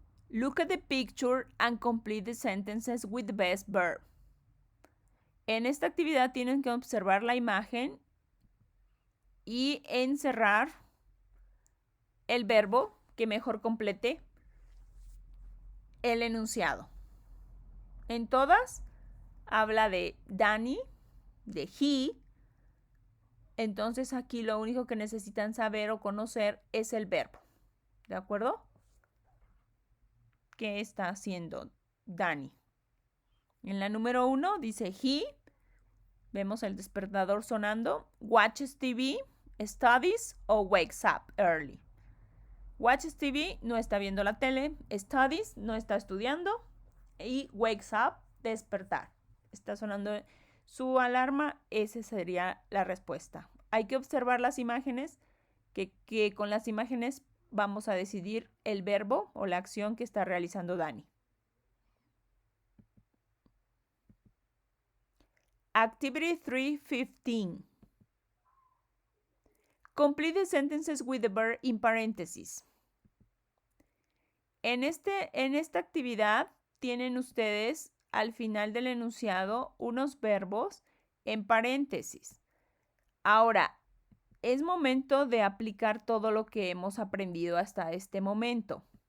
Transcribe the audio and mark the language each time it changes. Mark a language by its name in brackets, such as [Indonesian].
[English] Look at the picture and complete the sentences with the best verb. [Spanish] En esta actividad tienen que observar la imagen y encerrar el verbo que mejor complete el enunciado. En todas habla de Danny, de he. Entonces aquí lo único que necesitan saber o conocer es el verbo. ¿De acuerdo? ¿Qué está haciendo Danny? En la número 1 dice he. Vemos el despertador sonando. [English] Watches TV, studies o wakes up early. Watches TV, [Spanish] no está viendo la tele. [English] Studies, [Spanish] no está estudiando. Y [English] wakes up, [Spanish] despertar. Está sonando su alarma, esa sería la respuesta. Hay que observar las imágenes, que con las imágenes vamos a decidir el verbo o la acción que está realizando Dani. [English] Activity 3:15. Complete the sentences with the verb in parentheses. [Spanish] En esta actividad tienen ustedes al final del enunciado unos verbos en paréntesis. Ahora, es momento de aplicar todo lo que hemos aprendido hasta este momento.